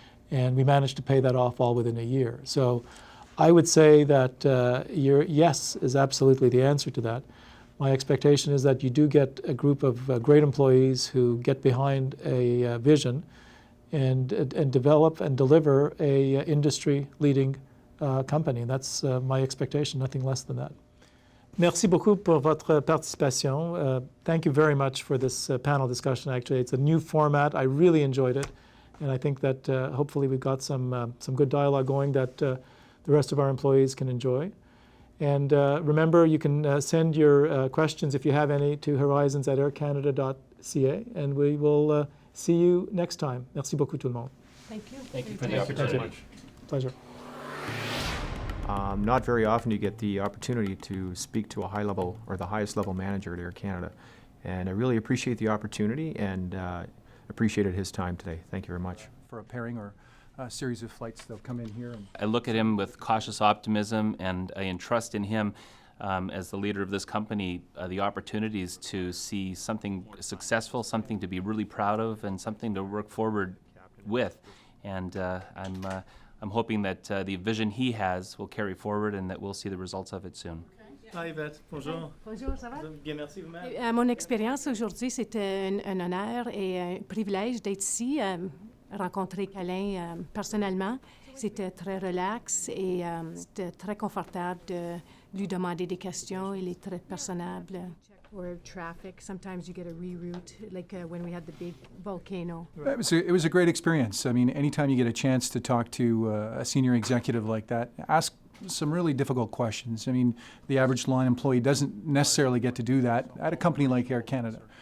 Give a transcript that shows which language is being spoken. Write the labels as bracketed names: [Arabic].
[English] And we managed to pay that off all within a year. So I would say that your yes is absolutely the answer to that. My expectation is that you do get a group of great employees who get behind a vision and develop and deliver a industry-leading company. And that's my expectation, nothing less than that. [French] Merci beaucoup pour votre participation. [English] Thank you very much for this panel discussion. Actually, it's a new format. I really enjoyed it. And I think that hopefully we've got some good dialogue going that the rest of our employees can enjoy. And remember, you can send your questions, if you have any, to horizons@aircanada.ca. And we will see you next time. [French] Merci beaucoup tout le monde. [English] Thank you. Thank you for the opportunity. Pleasure. Not very often you get the opportunity to speak to a high level or the highest level manager at Air Canada. And I really appreciate the opportunity and appreciated his time today. Thank you very much. For a pairing or a series of flights, they'll come in here. And I look at him with cautious optimism, and I entrust in him as the leader of this company the opportunities to see something successful, something to be really proud of, and something to work forward with. And I'm hoping that the vision he has will carry forward and that we'll see the results of it soon. Hi Yvette, bonjour. [French] Bonjour, ça va? Bien, merci vous-même. À mon expérience aujourd'hui, c'était un honneur et un privilège d'être ici, rencontrer Alain personnellement. C'était très relax et c'était très confortable de lui demander des questions. Il est très personnable. [English] Or traffic, sometimes you get a reroute, like when we had the big volcano. it was a great experience. I mean, anytime you get a chance to talk to a senior executive like that, ask some really difficult questions. I mean, the average line employee doesn't necessarily get to do that at a company like Air Canada.